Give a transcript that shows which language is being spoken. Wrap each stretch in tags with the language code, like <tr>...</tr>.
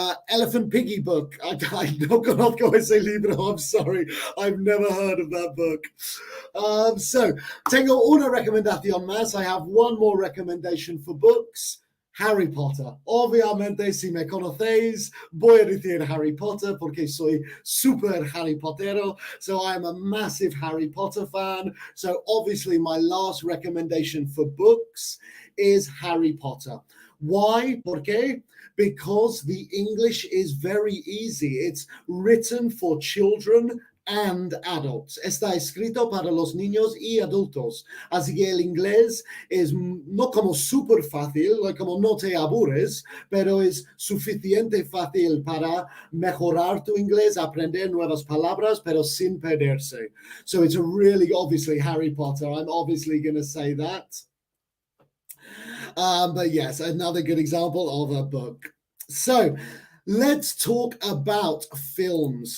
<es>Elephant Piggy book. I no conozco ese libro.</es> <en>I'm sorry, I've never heard of that book.</en> <es>So, tengo una recomendación más.</es> <en>I have one more recommendation for books. Harry Potter.</en> <es>Obviamente, si me conocéis, voy a decir Harry Potter porque soy super Harry Pottero.</es> <en>So I am a massive Harry Potter fan. So obviously my last recommendation for books is Harry Potter. Why?</en> <es>¿Por qué?</es> <en>Because the English is very easy. It's written for children and adults.</en> <es>Está escrito para los niños y adultos. Así que el inglés es no como súper fácil, como no te aburres, pero es suficiente fácil para mejorar tu inglés, aprender nuevas palabras, pero sin perderse.</es> <en>So it's a really, obviously, Harry Potter. I'm obviously going to say that. But yes, another good example of a book. So let's talk about films.</en>